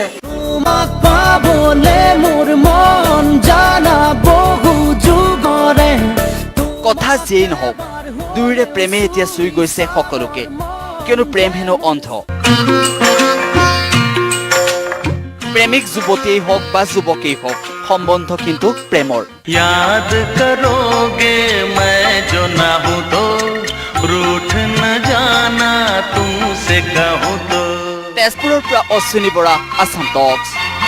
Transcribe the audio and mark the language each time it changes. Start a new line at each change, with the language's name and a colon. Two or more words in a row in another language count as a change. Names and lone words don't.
Assamese: তোমাক পাবলে মোৰ মন জানা বহু যুগৰে কথা যিয়েই নহওক দুয়োৰে প্ৰেমে এতিয়া চুই গৈছে সকলোকে কিয়নো প্ৰেম হেনো অন্ধ প্ৰেমিক যুৱতীয়েই হওক বা যুৱকেই হওক সম্বন্ধ কিন্তু প্ৰেমৰ
Hindi: याद करोगे मैं जो ना हूँ तो रूठ न जाना तुमसे कहूँ तो
Assamese: তেজপুৰৰ পৰা অশ্বিনী বৰা আছাম টক্স